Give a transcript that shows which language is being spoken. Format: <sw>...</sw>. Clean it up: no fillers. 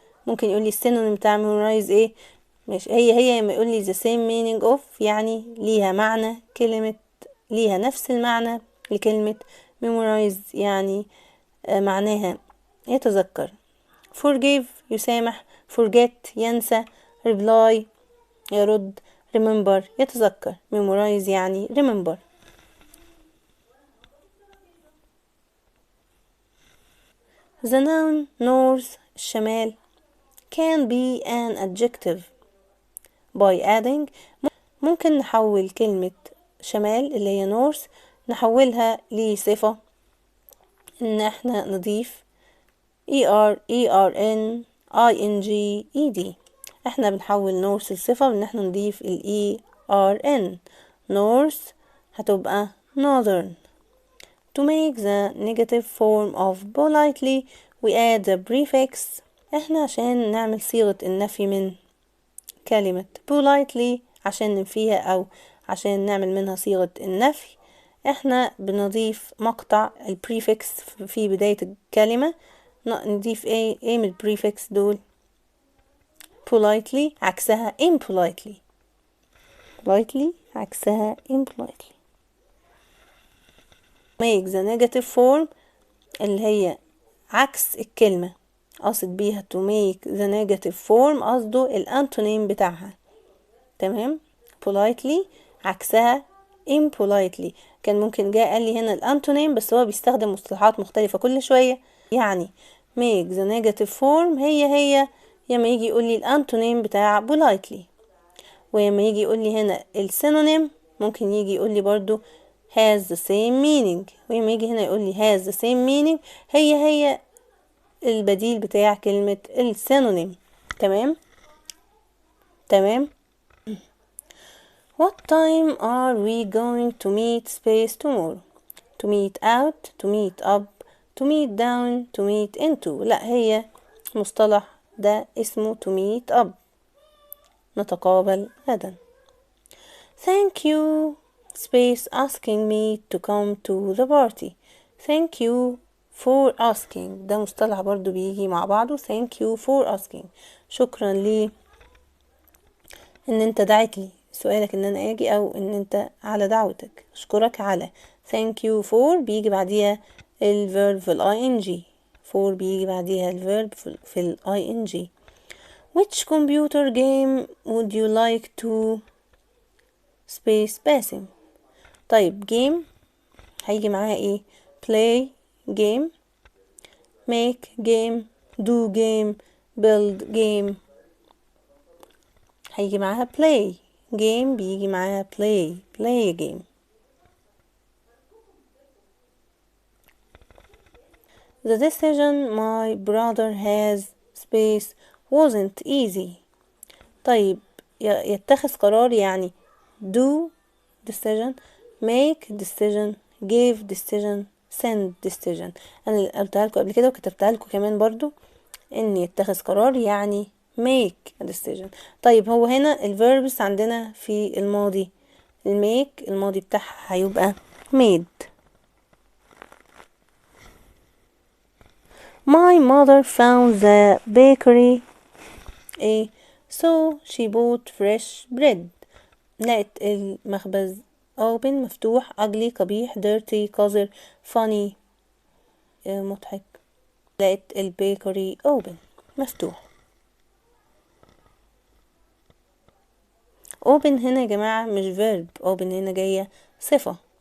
<ar>ممكن يقول لي السينونيم بتاع memorize ايه، مش هي ما يقول لي</ar> <en>the same meaning of</en> <ar>يعني ليها معنى كلمة، ليها نفس المعنى لكلمة memorize يعني معناها يتذكر. forgive يسامح، forget ينسى، reply يرد، remember يتذكر.</ar> <en>memorize يعني remember. the noun north الشمال can be an adjective by adding.</en> <ar>ممكن نحول كلمة شمال اللي هي north نحولها لصفة ان احنا نضيف ern ing ed. احنا بنحول north لصفة ان احنا نضيف ern.</ar> <en>north هتبقى northern. to make the negative form of politely we add the prefix.</en> <ar>احنا عشان نعمل صيغة النفي من كلمة politely عشان ننفيها او عشان نعمل منها صيغة النفي احنا بنضيف مقطع البريفكس في بداية الكلمة. نضيف ايه من البريفكس دول؟ politely عكسها impolitely.</ar> <en>politely عكسها impolitely. make the negative form</en> <ar>اللي هي عكس الكلمة، قصد بيها</ar> <en>to make the negative form</en> <ar>قصده الانتونيم بتاعها. تمام.</ar> <en>politely عكسها impolitely.</en> <ar>كان ممكن جاء قال لي هنا الانتونيم، بس هو بيستخدم مصطلحات مختلفة كل شوية. يعني</ar> <en>make the negative form</en> <ar>هي لما يجي يقول لي الانتونيم بتاع politely، ولما يجي يقول لي هنا السينونيم ممكن يجي يقول لي برضو</ar> <en>has the same meaning،</en> <ar>ولما يجي هنا يقول لي has the same meaning هي البديل بتاع كلمة السينونيم. تمام.</ar> <en>What time are we going to meet space tomorrow? To meet out, to meet up, to meet down, to meet into.</en> <ar>لا، هي مصطلح ده اسمه</ar> <en>to meet up،</en> <ar>نتقابل غدا.</ar> <en>Thank you space asking me to come to the party. Thank you for asking،</en> <ar>ده مصطلح برضو بيجي مع بعضه.</ar> <en>thank you for asking،</en> <ar>شكرا لي ان انت دعيت لي، سؤالك ان انا اجي او ان انت على دعوتك، اشكرك على.</ar> <en>thank you for</en> <ar>بيجي بعديها الفيرب في ing، for بيجي بعديها الفيرب في ing.</ar> <en>which computer game would you like to space باسم.</en> <ar>طيب game هيجي معاها ايه؟</ar> <en>play game، make game، do game، build game.</en> <ar>هيجي معاها</ar> <en>play game،</en> <ar>بيجي معاها play game.</ar> <en>The decision my brother has space wasn't easy.</en> <ar>طيب يتخذ قرار يعني</ar> <en>do decision، make decision، give decision، send decision.</en> <ar>انا قلتها لكم قبل كده وكتبتها لكم كمان برضو، ان يتخذ قرار يعني</ar> <en>make a decision.</en> <ar>طيب هو هنا الverbs عندنا في الماضي، الماضي بتاعها هيبقى made.</ar> <en>My mother found the bakery so she bought fresh bread.</en> <ar>لقت المخبز open مفتوح، ugly قبيح، dirty قذر، funny مضحك. لقت البيكري open مفتوح. open هنا يا جماعة مش verb، open هنا جاية صفة.</ar>